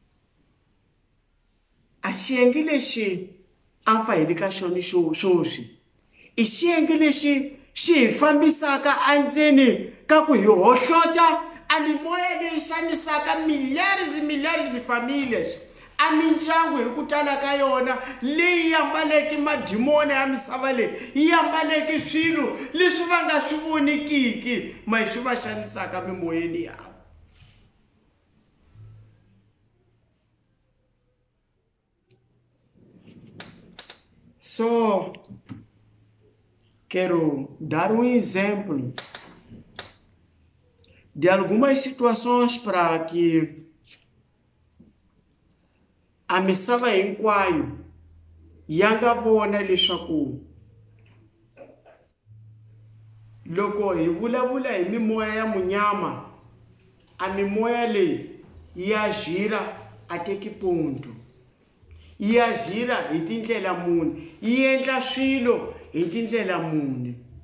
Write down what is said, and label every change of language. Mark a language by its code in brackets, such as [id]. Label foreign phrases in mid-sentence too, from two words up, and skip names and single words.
[ts] A xiyenge lexi a pfa hi le ka xona swoswi i xiyenge lexi xi hi fambisaka endzeni ka ku hi hohlota a mimoya leyi xanisaka miliyari families, a mindyangu hi ku tala ka yona leyi yambaleke madimoni ya misava leyi yi yambaleke swilo leswi va nga swi vonikiki ma hi swi va xanisaka mimoyeni yavo. So, [pt] quero dar exemplo de algumas situações para que [ts] a misava hinkwayo ya nga vona leswaku loko hi vulavula hi mimoya ya munyama, a mimoya leyi ya gira a teki ponto, ya gira hi tindlela muni, yi endla swilo hi tindlela muni.